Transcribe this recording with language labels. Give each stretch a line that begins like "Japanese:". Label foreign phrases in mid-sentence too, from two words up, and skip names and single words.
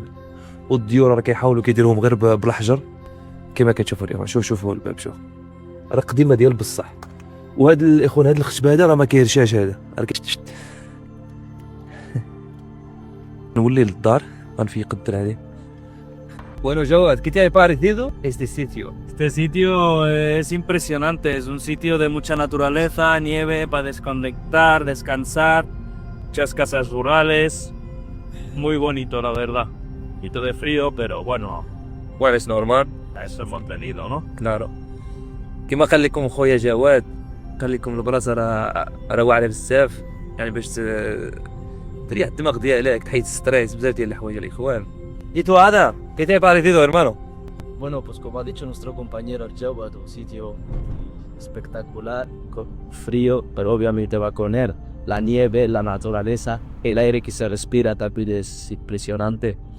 Arabic: والديور راه كيحاولوا كيديروهم غير بالحجر كما كتشوفوا الاخوان. شوفوا الباب شوف راه قديمه ديال بصح. وهذا الاخوان هذا الخشب هذا راه ما كيرشاش هذا نولي للدار غنفيق الدر عليه.
Spanish: Bueno, Joe, ¿qué te ha parecido este sitio? Este sitio es impresionante. Es un sitio de mucha naturaleza, nieve para desconectar, descansar, muchas casas rurales. Muy bonito, la verdad. Un poquito de frío, pero bueno, Bueno, es normal. a eso hemos venido, ¿no?
Arabic: كلارو كما قال لكم خويا جواد، قال لكم البلاصه راه واعره بزاف يعني باش تريح الدماغ ديالك تحيد الستريس بزاف ديال الحوايج الاخوان. جيتو هذا
Spanish: ¿qué te ha parecido hermano? Bueno, pues como ha dicho nuestro compañero Arjawad, un sitio espectacular, con frío, pero obviamente va con él. La nieve, la naturaleza, el aire que se respira también es impresionante.